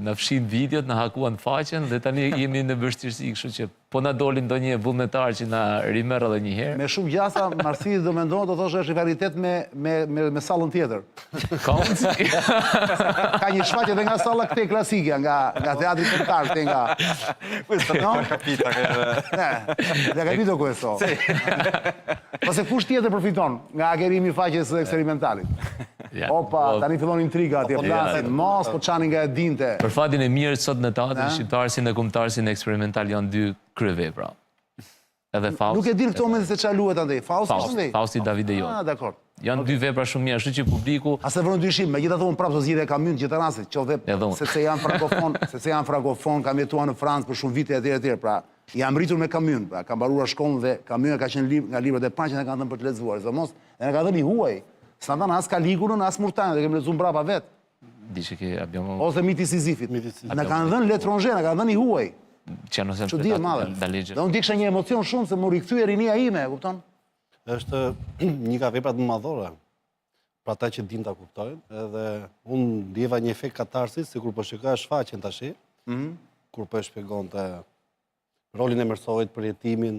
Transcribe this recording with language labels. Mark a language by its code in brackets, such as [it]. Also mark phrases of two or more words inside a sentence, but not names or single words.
[sq] Na fshin videot, na hakuan faqen dhe tani jemi në vështirësi, kështu që po na dolin ndonjë vullnetar që na rimerr edhe një herë. Me shumë gjasa, Marsi do mendon, do thosh është rivalitet me sallën tjetër. Ka mundësi. Ka një shfaqje edhe nga salla këtej klasike, nga teatri kombëtar, këtej nga. [it] No? L'ha capito questo? [sq] Po se kush tjetër përfiton nga hakerimi i faqes eksperimentalit? Opa, tani fillon intriga atje, flasin, mos po çani nga e dinte. Për fatin e mirë sot në teatrin shqiptarsin dhe kombëtarsin eksperimental janë dy kryevepra. Edhe Fausti. Nuk e di në këto momente se çfarë luhet andej. Fausti Davide Jot. Ah, dakor. Janë dy vepra shumë mirë, kështu që publiku as e vënë dyshim, megjithatë unë prapë do zgjidhja kamyn në gjithë rastet, qoftë sepse janë frankofon, kam jetuar në Francë për shumë vite etj. Pra, jam rritur me kamyn, pra, kam mbaruar shkollën dhe kamyna ka qenë nga librat e parë që na kanë dhënë për të lexuar. Zomos, e na ka dhënë i huaj. S'na dhanë as Kaligulën, as Murtanin, dhe kemi lexuar mbrapa vet. [it] dice che abbiamo [sq] Ose miti Sizifit. Na kanë dhënë l'étranger, na kanë dhënë i huaj. [it] që hanno sempre [sq] Çudi e [it] dato [sq] madhe. [it] da leggere. [sq] Dhe unë di kisha një emocion shumë se më rikthye rinia ime, e kupton? Është një nga veprat më madhore për ata që din ta kuptojnë, edhe unë ndjeva një efekt katarsis, si kur po shikoja shfaqjen tash, kur po e shpjegonte rolin e Mersojit për jetimin.